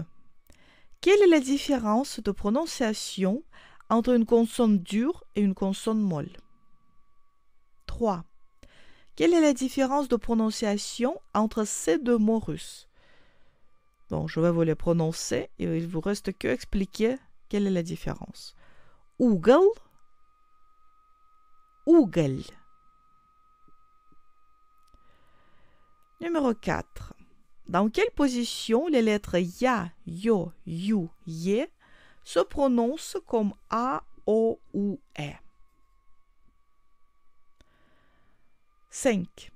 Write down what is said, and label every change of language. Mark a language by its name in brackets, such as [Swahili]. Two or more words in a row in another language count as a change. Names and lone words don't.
[French] Quelle est la différence de prononciation entre une consonne dure et une consonne molle? 3. Quelle est la différence de prononciation entre ces deux mots russes? Bon, je vais vous les prononcer et il vous reste que expliquer quelle est la différence. [Russian] Угол, уголь. [French] Numéro 4. Dans quelle position les lettres Ya, Yo, You, Ye se prononcent comme A, O ou E? 5.